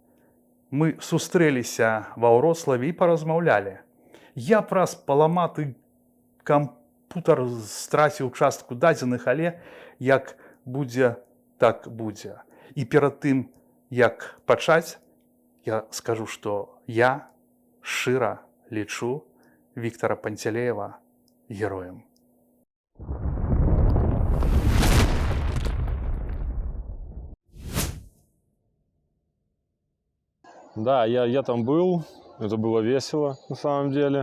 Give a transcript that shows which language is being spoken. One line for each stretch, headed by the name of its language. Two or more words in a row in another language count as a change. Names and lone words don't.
Belarusian: Мы сустрэліся ва Ўроцлаве і паразмаўлялі. Я праз паламаты кампутар страціў частку дадзеных, але як будзе, так будзе. І перад тым, як пачаць, я скажу, што я шчыра лечу Виктора Пантелеева героем.
Russian: Да, я там был, это было весело на самом деле.